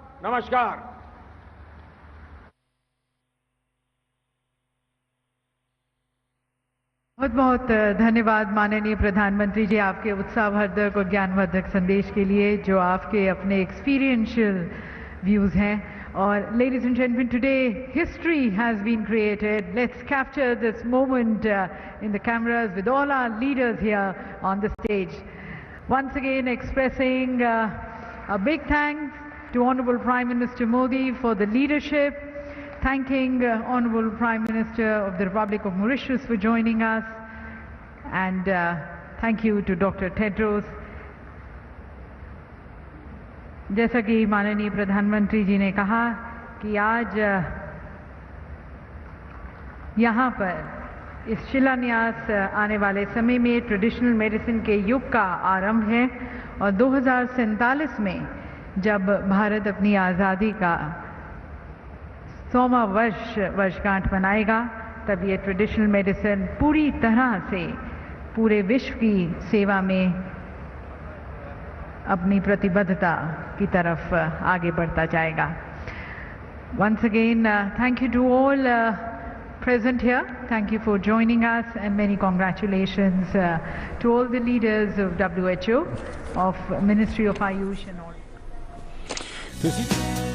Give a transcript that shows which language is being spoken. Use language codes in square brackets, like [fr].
[hi] नमस्कार। बहुत बहुत धन्यवाद माननीय प्रधानमंत्री जी, आपके उत्साहवर्धक और ज्ञानवर्धक संदेश के लिए, जो आपके अपने एक्सपीरियंशियल व्यूज हैं। और [en] ladies and gentlemen, today history has been created. Let's capture this moment in the cameras with all our leaders here on the stage. Once again expressing a big thanks to Honorable Prime Minister Modi for the leadership, thanking Honorable Prime Minister of the Republic of Mauritius for joining us, and thank you to Dr. Tedros. [hi] जैसा कि माननीय प्रधानमंत्री जी ने कहा कि आज यहाँ पर इस शिलान्यास आने वाले समय में ट्रेडिशनल मेडिसिन के युग का आरंभ है, और 2047 में जब भारत अपनी आज़ादी का 100वां वर्षगांठ मनाएगा, तब ये ट्रेडिशनल मेडिसिन पूरी तरह से पूरे विश्व की सेवा में अपनी प्रतिबद्धता की तरफ आगे बढ़ता जाएगा। [en] Once again, thank you to all present here. Thank you for joining us, and many congratulations to all the leaders of WHO, of Ministry of Ayush and all.